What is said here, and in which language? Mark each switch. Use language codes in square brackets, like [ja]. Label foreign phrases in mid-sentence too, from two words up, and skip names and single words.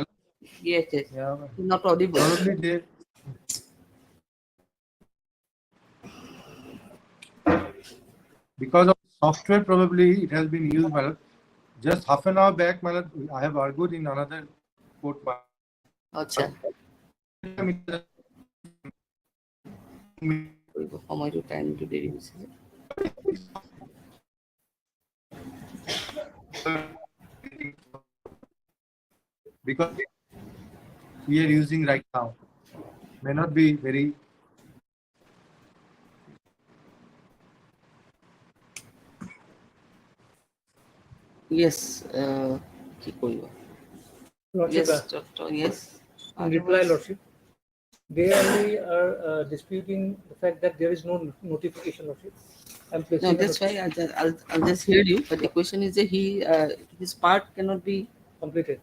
[en] Yes, yes. Not audible. Probably there. Because of software, probably it has been used, my lord. Just half an hour back, my lord, I have argued in another court. [as] আচ্ছা সময়টো টাইমটো দেৰি হৈছে যে। [en] Because we are using right now may not be very. Yes, [as] কি কৰিব? [en] Lordship, Yes, doctor, yes. in reply, Lordship, they only are disputing the fact that there is no notification, Lordship. I'm placing No, a that's why I'll just hear you. But the question is that his part cannot be completed.